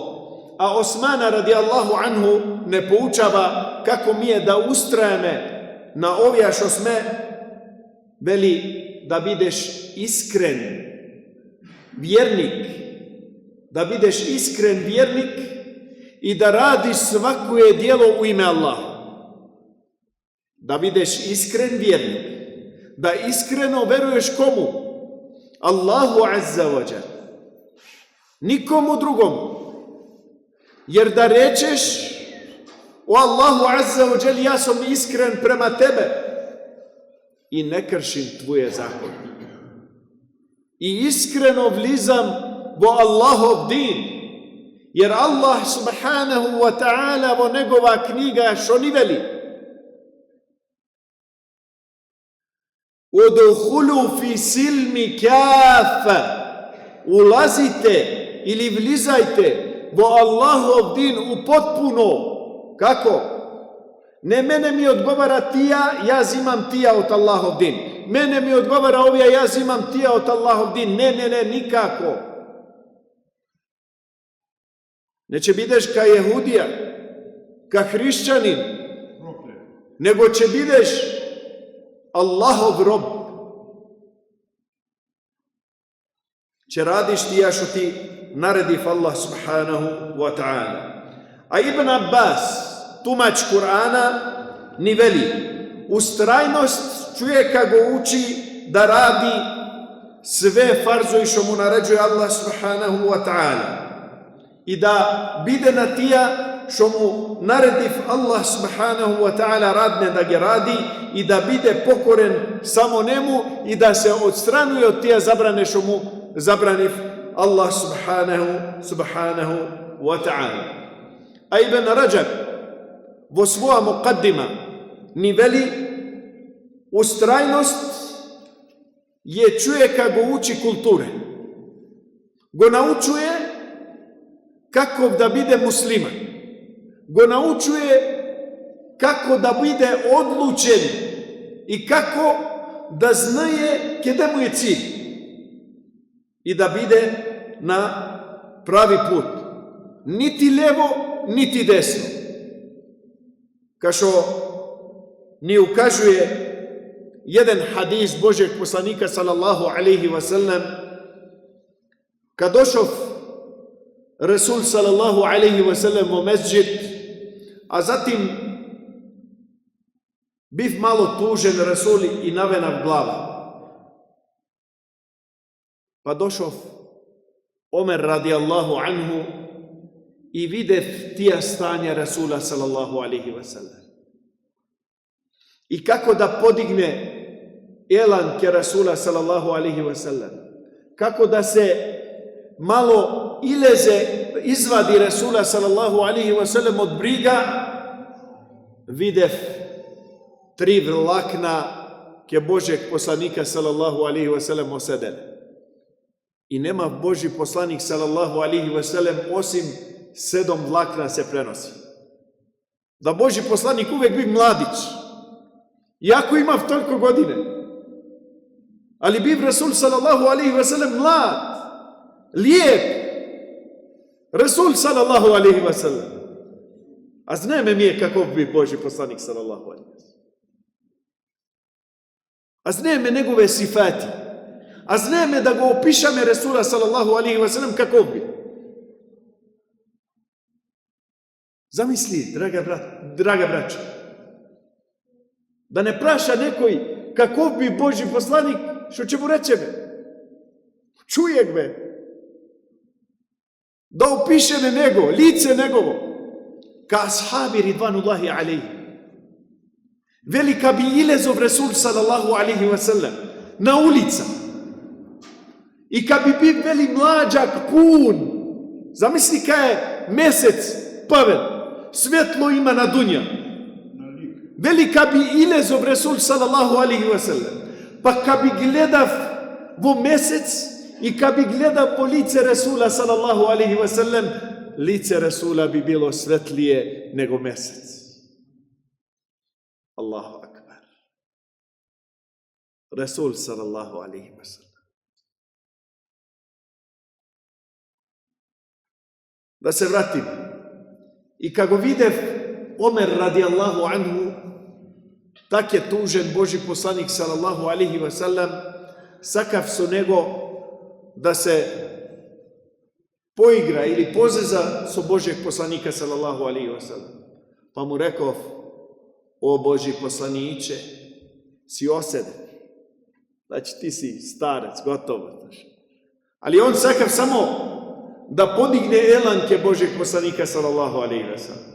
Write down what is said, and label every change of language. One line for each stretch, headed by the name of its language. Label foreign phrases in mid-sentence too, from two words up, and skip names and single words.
Bosnian: A Osmana
Arabic: رضي الله عنه
Bosnian: ne poučava kako mi je da ustrajeme na ovija što sme, veli da bideš iskren vjernik, da bideš iskren vjernik i da radiš svakuje djelo u ime Allaha. Da bideš iskren vjernik, da iskreno veruješ komu?
Arabic: الله عز وجل.
Bosnian: Nikomu drugom. Jer da rečeš o
Arabic: الله عز وجل,
Bosnian: ja sam iskren prema tebe i ne kršim tvoje zakone. I iskreno vlizam vo Allahov din. Jer Allah
Arabic: سبحانه وتعالى
Bosnian: vo njegova knjiga što ni veli.
Arabic: ادخلوا في السلم كافة.
Bosnian: Ulazite ili vlizajte vo Allahov din u potpuno. Kako? Ne mene mi odgovara tija, ja zimam tija od Allahov din. Mene mi odgovara ovija, ja zimam tija od Allahov din. Ne, nikako. Neće bideš ka jehudija, ka hrišćanin, nego će bideš Allahov rob. Će radiš ti ja što ti narediv Allah
Arabic: سبحانه وتعالى.
Bosnian: A Ibn Abbas, tumač Kur'ana, ni veli. Ustrajnost čovjeka go uči da radi sve farzovi što mu naređuje Allah
Arabic: سبحانه وتعالى.
Bosnian: I da bide na tija što mu naredив Allah
Arabic: سبحانه وتعالى
Bosnian: radne da ga radi i da bide pokoren samo njemu i da se odstranuje od tije zabrane što mu zabraniv Allah
Arabic: سبحانه وتعالى.
Bosnian: A Ibn Rajab vo svoja muqaddima ni veli ustrajnost je čovjeka go uči kulture. Go naučuje kako da bide musliman. Go naučuje kako da bide odlučen i kako da znaje gdje mu je cilj i da bide na pravi put. Niti levo, niti desno. Kao što ni ukazuje jedan hadis Božjeg poslanika
Arabic: صلى الله عليه وسلم,
Bosnian: kad došao Rasul
Arabic: صلى الله عليه وسلم
Bosnian: u mesdžid, a zatim biv malo tužen Rasul i navenav glava. Pa došao Omer
Arabic: رضي الله عنه
Bosnian: i videv tija stanja Rasula
Arabic: صلى الله عليه وسلم.
Bosnian: I kako da podigne elan ke Rasula
Arabic: صلى الله عليه وسلم.
Bosnian: Kako da se malo izvadi Rasula
Arabic: صلى الله عليه وسلم
Bosnian: od briga, videv 3 vlakna ke Božeg poslanika
Arabic: صلى الله عليه وسلم
Bosnian: osedele. I nema Božji poslanik
Arabic: صلى الله عليه وسلم
Bosnian: osim 7 vlakna se prenosi. Da Božji poslanik uvek bi mladić. Iako ima toliko godine. Ali bi Rasul
Arabic: صلى الله عليه وسلم
Bosnian: mlad, lijep.
Arabic: رسول صلى الله عليه وسلم.
Bosnian: A znajme mi je kakov bi Božji poslanik
Arabic: صلى الله عليه وسلم.
Bosnian: A znajme njegove sifati. A znajme da go opišame Rasula
Arabic: صلى الله عليه وسلم
Bosnian: kakov bi. Zamisli, draga braća, da ne praša nekoj kakov bi Božji poslanik, što će mu reći me. Čuje me. Da opiše me nego, lice njegovo. Ka ashabi
Arabic: رضوان الله عليه.
Bosnian: Velika bi ilezov Rasul
Arabic: صلى الله عليه وسلم
Bosnian: na ulica. I kad bi bio veli mlađak pun, zamisli kad je mesec pavel, svjetlo ima na dunja. Velika bi ilezov Rasul
Arabic: صلى الله عليه وسلم.
Bosnian: Pa kad bi gledav vo mesec i kad bi gledav po lice Rasula
Arabic: صلى الله عليه وسلم,
Bosnian: lice Rasula bi bilo svetlije nego mesec.
Arabic: الله أكبر. رسول صلى الله عليه وسلم.
Bosnian: Da se vratim. I kako videv Omer
Arabic: رضي الله عنه,
Bosnian: tak je tužen Božji poslanik
Arabic: صلى الله عليه وسلم,
Bosnian: sakav su nego da se poigra ili pozeza su Božjeg poslanika
Arabic: صلى الله عليه وسلم.
Bosnian: Pa mu rekao, o Božji poslaniće, si oseden. Znači ti si starec, gotovo. Ali on sakav samo da podigne elanke Božjeg poslanika
Arabic: صلى الله عليه وسلم.